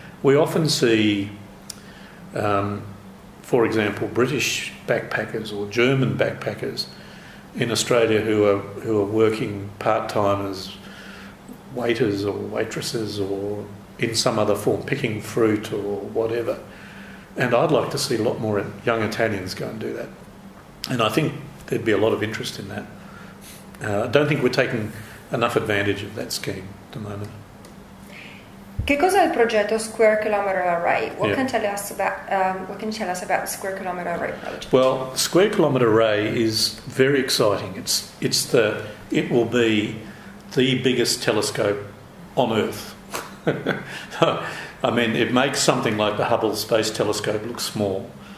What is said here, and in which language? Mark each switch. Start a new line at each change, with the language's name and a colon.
English: We often see, for example, British backpackers or German backpackers in Australia who are working part-time as waiters or waitresses or in some other form, picking fruit or whatever. And I'd like to see a lot more young Italians go and do that. And I think there'd be a lot of interest in that. I don't think we're taking enough advantage of that scheme at the moment.
Italian: Che cos'è il progetto Square Kilometre Array?
English: What Yeah. can you tell us about the Square Kilometre Array project? Well, Square Kilometre Array is very exciting. It will be the biggest telescope on Earth. I mean, it makes something like the Hubble Space Telescope look small.